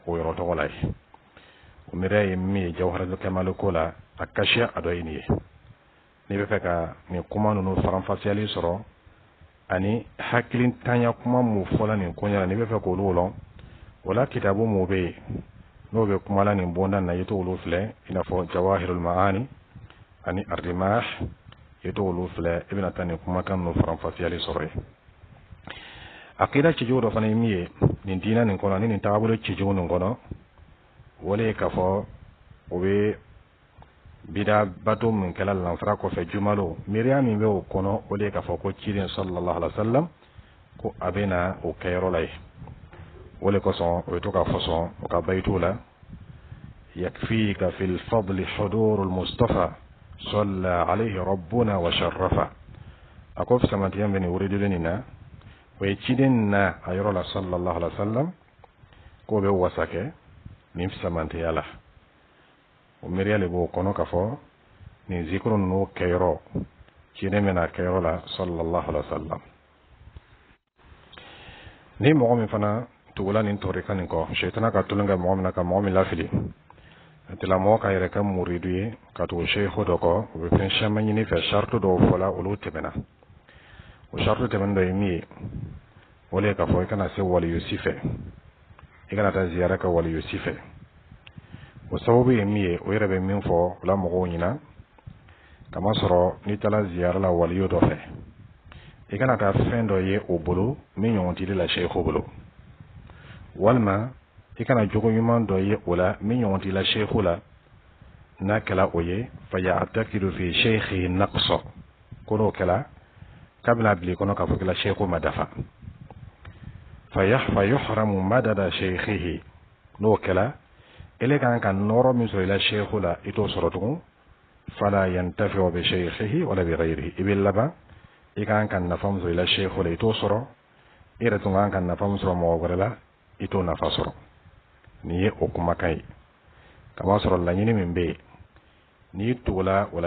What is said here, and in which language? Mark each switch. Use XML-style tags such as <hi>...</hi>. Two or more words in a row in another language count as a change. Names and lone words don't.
<bm>o yɔrɔ tɔgɔ la ye o miiriya ye min ye jawharatul kamali ko la a kasiya a dɔ ye nin ye n'i bɛ fɛ ka nin kuma ninnu faranfasiyali sɔrɔ ani hakilitanya kuma mun fɔla nin ko ɲɛna n'i bɛ fɛ k'olu lɔn o la kitabu mun bɛ yen n'o bɛ kuma la nin bonda na i t'olu filɛ i n'a fɔ jawahirul maani ani ar-rimah i t'olu filɛ i bɛna taa nin kumakan ninnu faranfasiyali sɔrɔ yen aqida cɛjugu dɔ fana ye min ye nin diinɛ nin kɔnɔ ani nin taabolo cɛjugu nin kɔnɔ wale ye k'a fɔ o bɛ bida bato min kɛla lanfara kɔfɛ jumalo miiriya min bɛ o kɔnɔ o de ye k'a fɔ ko ciden</bm> <ar>صلى الله عليه وسلم</ar> <bm>ko a bɛ na o kɛyɔrɔ la ye o de kosɔn o bɛ to ka fɔsɔn o ka bayitu la</bm> <ar>يكفيك في الفضل حضور المصطفى صلى عليه ربنا وشرفا</ar> <bm>a ko fisamantiya bɛ nin wuriduli nin na o ye ciden na a yɔrɔ la</bm> <ar>صلى الله عليه وسلم</ar> <bm>k'o bɛ wasa kɛ nin fisamantiya la o miiriya le b'o kɔnɔ ka fɔ nin zikuru ninnu kɛyɔrɔ ciden bɛna kɛyɔrɔ la</bm> <ar>صلى الله عليه وسلم</ar> <bm>ni mɔgɔ min fana tugula nin tɔrika nin kɔ shaitana ka tulon kɛ mɔgɔ min na ka mɔgɔ min lafili a tigilamɔgɔ ka yɛrɛ kɛ muridu ye ka tugu sheikhu dɔ kɔ o bɛ fɛn caman ɲini fɛ shartu dɔw fɔla olu tɛmɛna o shartu tɛmɛnen dɔ ye min ye o le ye k'a fɔ i kana se waliyu si fɛ i kana taa ziyara kɛ waliyu si fɛ o sababu ye min ye o yɛrɛ bɛ min fɔ o la mɔgɔw ɲina kama sɔrɔ ni taala ziyara la waliyo dɔ fɛ i kana taa fɛn dɔ ye o bolo min ɲɔgɔn t'i la sheikhu bolo walima i kana jogo ɲuman dɔ ye o la min ɲɔgɔn t'i la sheikhu la n'a kɛla o ye</bm> <ar>فيعتقد في شيخه نقصا</ar> <bm>ko n'o kɛla k'a bɛna bila i kɔnɔ k'a fɔ k'i la sheikhu ma dafa</bm> <ar>فيحرم مدد شيخه</ar> <bm>n'o kɛla ele kan ka nɔrɔ min sɔrɔ i la sheikhu la i t'o sɔrɔ tugun</bm> <ar>فلا ينتفع بشيخه ولا بغيره</ar> <bm>i bɛ laban i kan ka nafa min sɔrɔ i la sheikhu la i t'o sɔrɔ i yɛrɛ tun kan ka nafa min sɔrɔ mɔgɔ wɛrɛ la i t'o nafa sɔrɔ nin ye o kumakan ye kama sɔrɔ laɲini min bɛ yen n'i tugula wala</bm>